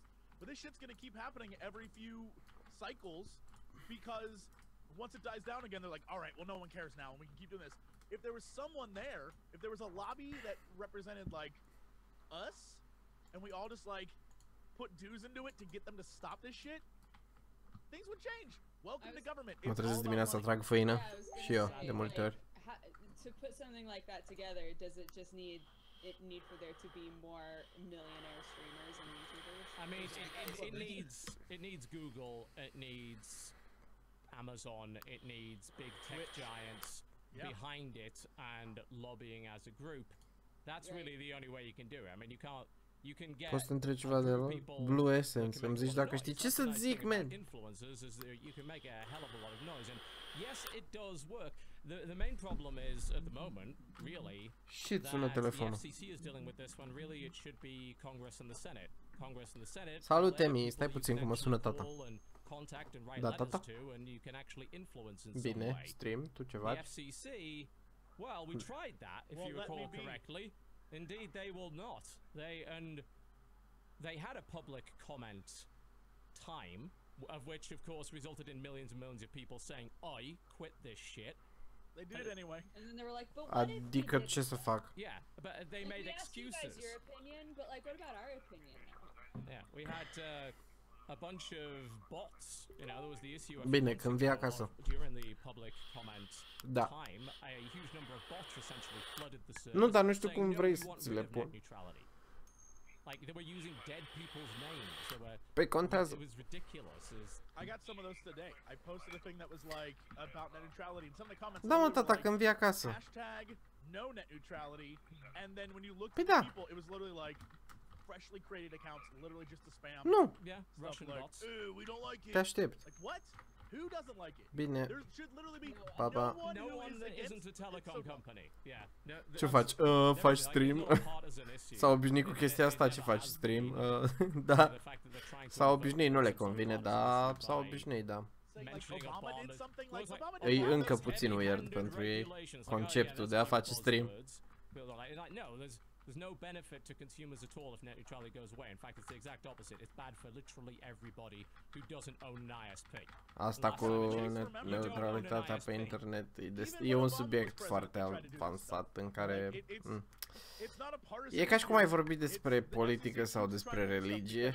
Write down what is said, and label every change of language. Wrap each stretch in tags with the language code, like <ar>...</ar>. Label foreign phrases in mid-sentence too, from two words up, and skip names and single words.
<en>But this shit's gonna keep happening every few cycles, because once it dies down again, they're like, all right, well, no one cares now, and we can keep doing this. If there was someone there, if there was a lobby that represented like us, and we all just like put dues into it to get them to stop this shit, things would change. Welcome to government.</en> <ro>Mă trezesc dimineața, trag făină și eu, de multe ori.</ro> <en>To put something like that together, does it just need for there to be more millionaire streamers and YouTubers? I mean, it needs Google, it needs Amazon, it needs big tech giants behind it and lobbying as a group. That's really the only way you can do it. I mean, you can't. You can get.</en> <ro>Poți să întreb ceva de la Blue Essence, îmi zici dacă știi ce să zic,</ro> <en>man. Influencers is you can make a hell of a lot of noise, and yes, it does work. The main problem is at the moment, really, Shit,</en> <ro>sună telefonul.</ro> <en>the FCC is dealing with this when really it should be Congress and the Senate. Congress and the Senate.</en> <ro>Salut, Emi, stai puțin că mă sună tata. Da, tata? Bine, stream, tu ce faci?</ro> <en>The FCC, well, we tried that, if you recall correctly. Indeed, they will not. They had a public comment time, of which, of course, resulted in millions and millions of people saying, "I quit this shit." They did it anyway. And then they were like, but what if</en> <ro>Adică ce să fac?</ro> <en>Yeah, but they made excuses. We asked you guys your opinion, but like, what about our opinion now? Yeah, we had a bunch of bots. You know, there was the issue.</en> <ro>Bine, când vii acasă.</ro> <en>During the public comment</en> <ro>Da.</ro> <en>time, a huge number of bots essentially flooded the server.</en> <ro>Nu, dar nu știu cum vrei să ți le pun.</ro> <en>Like they were using dead people's names.</en> <ro>Păi contează.</ro> <en>It was ridiculous. I got some of those today. I posted a thing that was like about net neutrality, and some of the comments.</en> <ro>Da, mă, tata, când vii acasă.</ro> <en>Hashtag no net neutrality, and then when you look</en> <ro>Păi</ro> <en>at</en> <ro>da.</ro> <en>people, it was literally like freshly created accounts, literally just to spam.</en> <ro>Nu.</ro> <en>Yeah, Russian like, bots. we don't like it.</en> <ro>Te aștept.</ro> <en>Like what? Who doesn't like it?</en> <ro>Bine.</ro> <en>There should literally be</en> <ro>Papa.</ro> <en>no one that against isn't a telecom company. Yeah.</en> <ro>Ce faci? Faci stream? S-au obișnuit cu chestia asta, ce faci? Stream? Da. S-au obișnuit, nu le convine, da. S-au obișnuit, da. E încă puțin weird pentru ei conceptul de a face stream.</ro> <en>There's no benefit to consumers at all if net neutrality goes away. In fact, it's the exact opposite. It's bad for literally everybody who doesn't own an ISP.</en> <ro>Asta cu neutralitatea pe internet e un subiect foarte avansat în care e ca și cum ai vorbit despre politică sau despre religie.</ro>